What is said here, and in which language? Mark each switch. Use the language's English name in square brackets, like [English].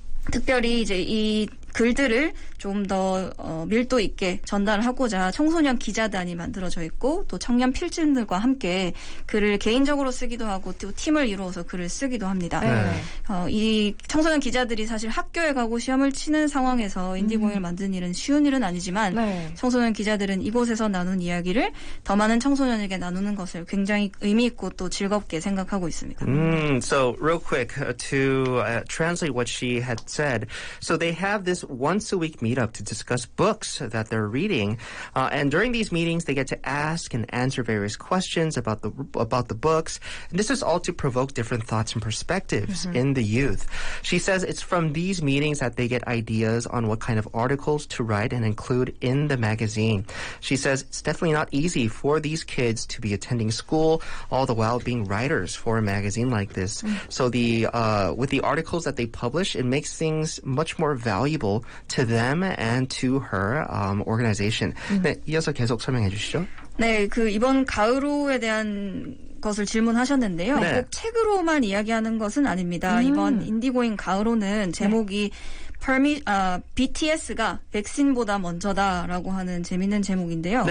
[Korean] 특별히 이제 이 글들을 좀 더 밀도 있게 전달하고자 청소년 기자단이 만들어져 있고 또 청년 필진들과 함께 글을 개인적으로 쓰기도 하고 또 팀을 이루어서 글을 쓰기도 합니다. 네. 이 청소년 기자들이 사실 학교에 가고 시험을 치는 상황에서 인디고잉을 만든 일은 쉬운 일은 아니지만 네. 청소년 기자들은 이곳에서 나눈 이야기를 더 많은 청소년에게 나누는 것을 굉장히 의미 있고 또 즐겁게 생각하고 있습니다. [English] So real quick to translate what she had said. So they have this once a week meetup to discuss books that they're reading. And during these meetings, they get to ask and answer various questions about the books. And this is all to provoke different thoughts and perspectives in the youth. She says it's from these meetings that they get ideas on what kind of articles to write and include in the magazine. She says it's definitely not easy for these kids to be attending school, all the while being writers for a magazine like this. So with the articles that they publish, it makes things much more valuable to them and to her organization. [Korean] 네, 이어서 계속 설명해 주시죠. 네, 이번 가을호에 대한 것을 질문하셨는데요. 네. 꼭 책으로만 이야기하는 것은 아닙니다. 이번 인디고잉 가을호는 제목이 BTS가 백신보다 먼저다라고 하는 재밌는 제목인데요.